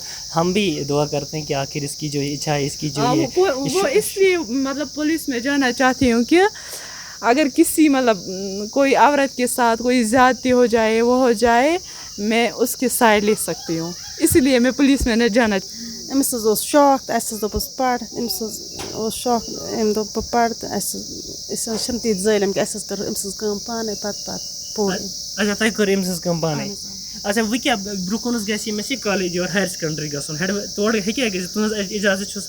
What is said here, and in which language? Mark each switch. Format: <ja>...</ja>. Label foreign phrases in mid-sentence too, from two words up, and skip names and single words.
<ur>ہم بھی دعا کرتے ہیں کہ آخر اس کی جو اچھا ہے, اس کی جو وہ اس لیے مطلب پولیس میں جانا چاہتی ہوں کہ اگر کسی مطلب کوئی عورت کے ساتھ کوئی زیادتی ہو جائے, وہ ہو جائے, میں اس کے سائے لے سکتی ہوں, اسی لیے میں پولیس میں نہ جانا.</ur> <ks>أمس حظ اوس شوق تہٕ اَسہِ حظ دوٚپُس پَر, أمِس حظ اوس شوق, أمۍ دوٚپ بہٕ پَرٕ تہٕ أسۍ حظ چھِنہٕ تیٖتۍ ظٲلِم کہِ اَسہِ حظ کٔر أمۍ سٕنٛز کٲم پانَے پَتہٕ پوٚر. اچھا, تۄہہِ کٔر أمۍ سٕنٛز کٲم پانَے. اچھا, وۄنۍ کیٛاہ برونٛہہ کُن حظ گژھِ ییٚمِس یہِ کالیج یور</ks> <en>higher secondary</en> <ks>گژھُن, تورٕ ہیٚکیٛاہ گٔژھِتھ, تُہٕنٛز اِجازت چھُسا؟</ks>